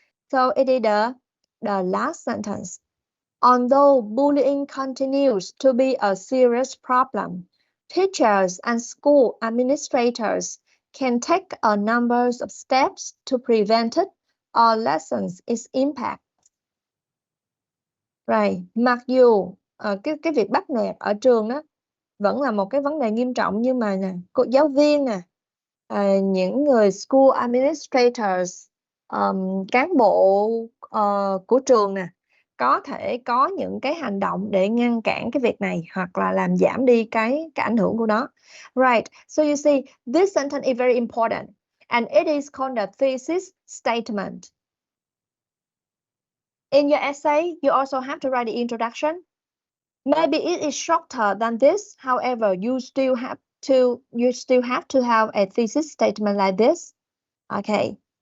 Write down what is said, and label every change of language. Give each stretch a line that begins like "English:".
English: So it is the last sentence. Although bullying continues to be a serious problem, teachers and school administrators can take a number of steps to prevent it or lessen its impact. Right.
Vietnamese: Mặc dù cái việc bắt nạt ở trường đó vẫn là một cái vấn đề nghiêm trọng, nhưng mà cô giáo viên những người
English: school administrators,
Vietnamese: cán bộ của trường có thể có những cái hành động để ngăn cản cái việc này, hoặc là làm giảm đi cái ảnh hưởng của nó.
English: Right. So you see, this sentence is very important and it is called the thesis statement. In your essay, you also have to write the introduction. Maybe it is shorter than this. However, you still have to have a thesis statement like this. Okay.